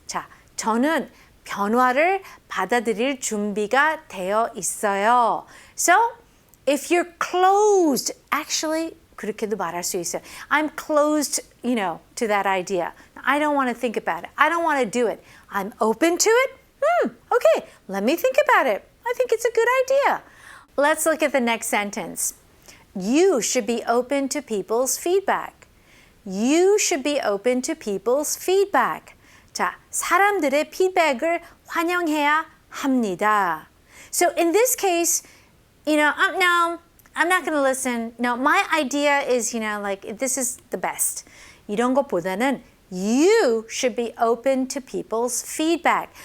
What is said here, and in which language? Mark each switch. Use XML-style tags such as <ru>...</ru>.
<ko>자, 저는 변화를 받아들일 준비가 되어 있어요.</ko> <en>So, if you're closed, actually,</en> <ko>그렇게도 말할 수 있어요.</ko> <en>I'm closed, to that idea. I don't want to think about it. I don't want to do it. I'm open to it. Okay, let me think about it. I think it's a good idea. Let's look at the next sentence. You should be open to people's feedback. You should be open to people's feedback.</en> <ko>자, 사람들의 피드백을 환영해야 합니다.</ko> <en>So in this case, no, I'm not going to listen. No, my idea is, this is the best.</en> <ko>이런 것보다는</ko> <en>you should be open to people's feedback.</en>